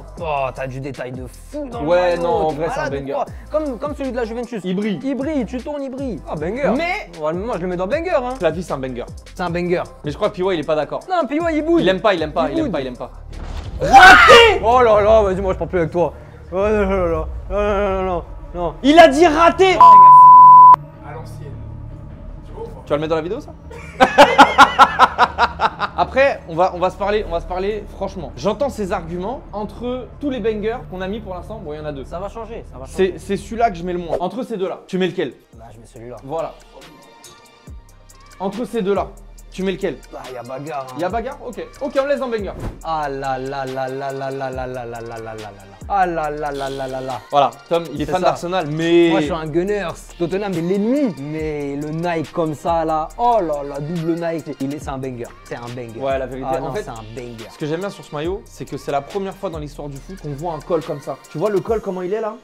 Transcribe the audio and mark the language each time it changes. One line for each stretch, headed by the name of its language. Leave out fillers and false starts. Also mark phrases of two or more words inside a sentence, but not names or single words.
French: Oh, t'as du détail de fou dans le Ouais, maillot, non, en t'es vrai, c'est un malade ou banger. quoi? Comme celui de la Juventus. Il brille. Il brille, tu tournes, il brille. Ah, banger. Mais Ouais, moi, je le mets dans banger, hein. la vie, c'est un banger. C'est un banger. Mais je crois que Piwa, il est pas d'accord. Non, puis ouais, il bouge. Il aime pas, il aime pas, Il il aime boude. pas, il aime pas. Oh là là, vas-y, moi, je parle plus avec toi. Oh là là là. Oh là là là. Non. Il a dit raté. À l'ancienne. Tu vois ou pas? Tu vas le mettre dans la vidéo, ça? Après, on va se parler franchement. J'entends ces arguments entre tous les bangers qu'on a mis pour l'instant. Bon, il y en a deux. Ça va changer, ça va changer. C'est celui-là que je mets le moins. Entre ces deux-là, tu mets lequel? Bah, je mets celui-là. Voilà. Entre ces deux-là, tu mets lequel? Ah, y a bagarre. Hein. Il y a bagarre? Ok. Ok, on laisse dans banger. Ah là là là là là là là là là là là là là. Ah là là là là là là. Voilà, Tom, il est C'est fan ça. d'Arsenal, mais. Moi, je suis un Gunners. Tottenham est l'ennemi. Mais le Nike comme ça, là. Oh là là, double Nike. C'est un banger. C'est un banger. Ouais, la vérité. Ah, En non, fait, c'est un banger. ce que j'aime bien sur ce maillot, c'est que c'est la première fois dans l'histoire du foot qu'on voit un col comme ça. Tu vois le col, comment il est là?